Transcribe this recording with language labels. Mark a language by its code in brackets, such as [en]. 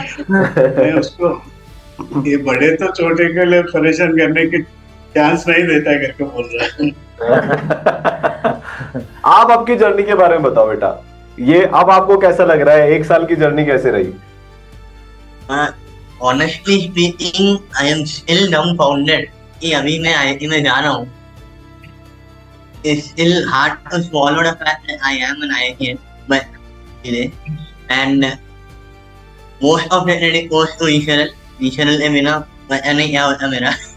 [hi] मैं उसको ये बड़े तो छोटे के लिए परेशान करने की चांस नहीं देता करके बोल रहा है। आप आपकी जर्नी के बारे में बताओ बेटा, ये अब आपको कैसा लग रहा है? 1 साल की जर्नी कैसे रही? [en] Honestly speaking, I am still dumbfounded [hi] कि अभी मैं IIT में जा रहा हूँ. [en] It's still hard to swallow the fact that I am an IITian, but today, and most of the credit goes to Isharal. [hi] Isharal ने बिना पता नहीं क्या होता मेरा.